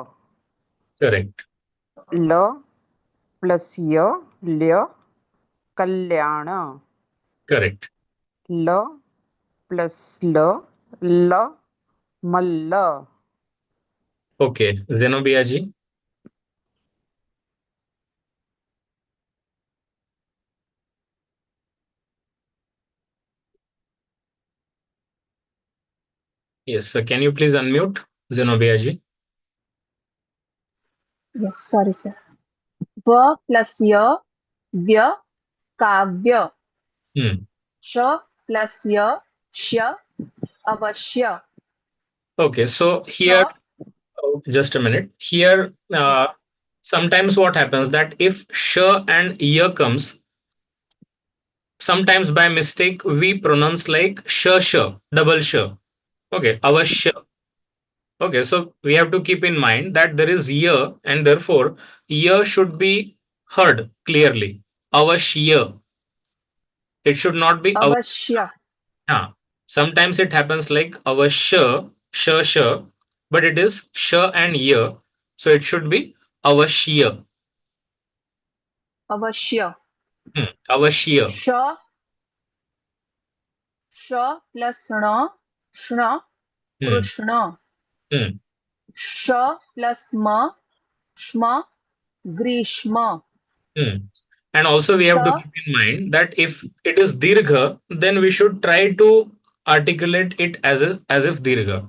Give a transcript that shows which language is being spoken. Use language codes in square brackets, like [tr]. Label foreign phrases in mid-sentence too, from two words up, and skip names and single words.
[en] Correct. La plus ya lya kalyana. Correct. La plus la malla. Okay, Zenobia ji. Yes, sir. Can you please unmute Zenobia ji? Yes, sorry, sir. Va plus ya, vya, kavya. Sh plus ya, shya, avashya. Okay, so here, just a minute. Here, sometimes what happens that if sh and ya comes, sometimes by mistake we pronounce like sh, double sh. Okay, avashya. Okay, so we have to keep in mind that there is ya, and therefore ya should be heard clearly. Avashya. It should not be avashya. Sometimes it happens like avashya, sh, but it is sh and ya, so it should be avashya. Avashya. Avashya. Sh plus shna, krishna. Sh plus shma, grishma. And also we have to The keep in mind that if it is dirgha, then we should try to articulate it as if dirgha.